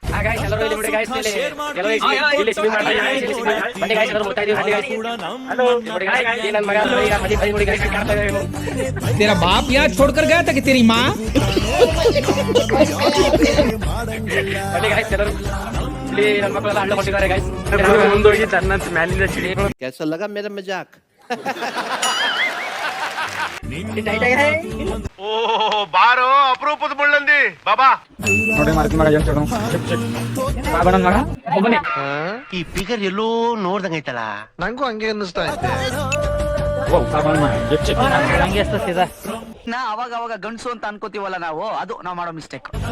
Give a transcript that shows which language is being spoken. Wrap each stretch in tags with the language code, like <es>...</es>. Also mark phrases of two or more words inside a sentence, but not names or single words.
<hi>तेरा बाप यहाँ छोड़कर गया था कि तेरी माँ? कैसा लगा मेरा मजाक?</hi> <kn>ಓ ಬಾರೋ ಅಪರೂಪದ ಮುಳ್ಳಂದಿ ಬಾಬಾ ಈ ಫಿಗರ್ ಎಲ್ಲೋ ನೋಡ್ದಂಗೈತಲ್ಲ ನಂಗೂ ಹಂಗೆ ಅನ್ನಿಸ್ತಾ ಐತೆ ನಾ ಅವಾಗ ಅವಾಗ ಗಂಡಸು ಅಂತ ಅನ್ಕೋತೀವಲ್ಲ ನಾವು, ಅದು ನಾವು ಮಾಡೋ ಮಿಸ್ಟೇಕ್.</kn>